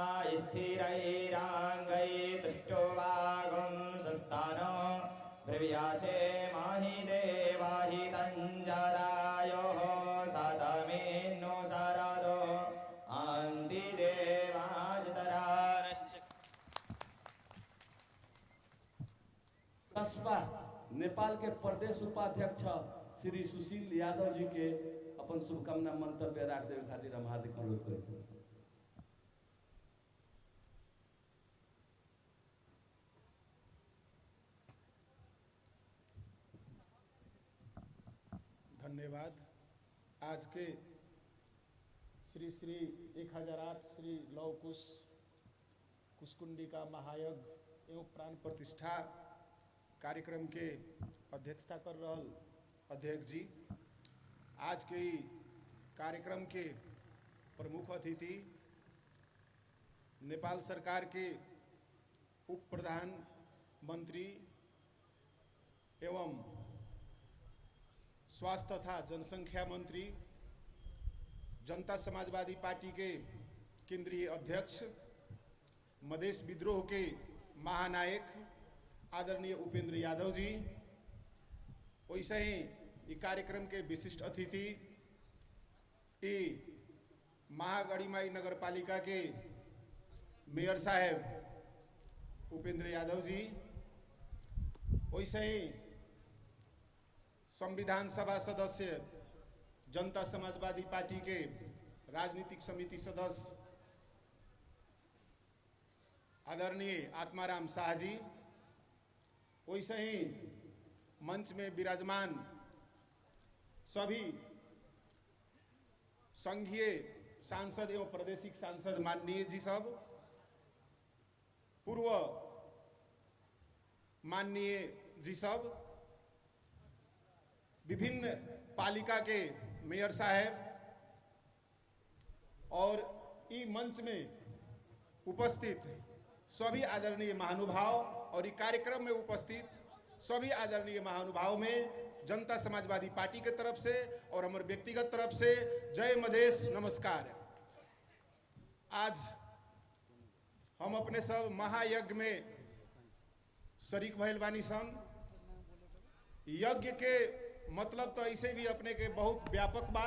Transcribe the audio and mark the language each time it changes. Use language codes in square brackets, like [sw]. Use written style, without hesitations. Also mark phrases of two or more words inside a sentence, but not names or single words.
[sa] स्थिरैराङ्गैस्तुष्टुवागुं सस्तानो भृव्यासे माहि देवाहि तञ्जदायोः सतमेन्नो शरदो आन्ति देवाजतराश्च। [bho] कस्बा नेपाल के प्रदेश उपाध्यक्ष श्री सुशील यादव जी के अपन शुभकामना मंतव्य राख देवे खातिर हम हार्दिक अनुरोध करते हैं। धन्यवाद। आज के श्री 1008 श्री लौह कुश कुशकुंडिका महायज्ञ एवं प्राण प्रतिष्ठा कार्यक्रम के अध्यक्षता कर रहल अध्यक्ष जी, आज के कार्यक्रम के प्रमुख अतिथि नेपाल सरकार के उप प्रधानमंत्री एवं स्वास्थ्य तथा जनसंख्या मंत्री, जनता समाजवादी पार्टी के केंद्रीय अध्यक्ष, मधेश विद्रोह के महानायक आदरणीय उपेंद्र यादव जी, वैसे ही ये कार्यक्रम के विशिष्ट अतिथि महागढ़ीमाई नगर पालिका के मेयर साहब उपेंद्र यादव जी, वैसे ही संविधान सभा सदस्य जनता समाजवादी पार्टी के राजनीतिक समिति सदस्य आदरणीय आत्माराम शाह जी, वैसे ही मंच में विराजमान सभी संघीय सांसद एवं प्रादेशिक सांसद माननीय जी सब, पूर्व माननीय जी सब, विभिन्न पालिका के मेयर साहब और ई मंच में उपस्थित सभी आदरणीय महानुभाव और ई कार्यक्रम में उपस्थित सभी आदरणीय महानुभाव में जनता समाजवादी पार्टी के तरफ से और हमारे व्यक्तिगत तरफ से जय मधेश, नमस्कार। आज हम अपने सब महायज्ञ में शरीक भइल बानी सन। यज्ञ के मतलब तो ऐसे भी अपने के बहुत व्यापक बा।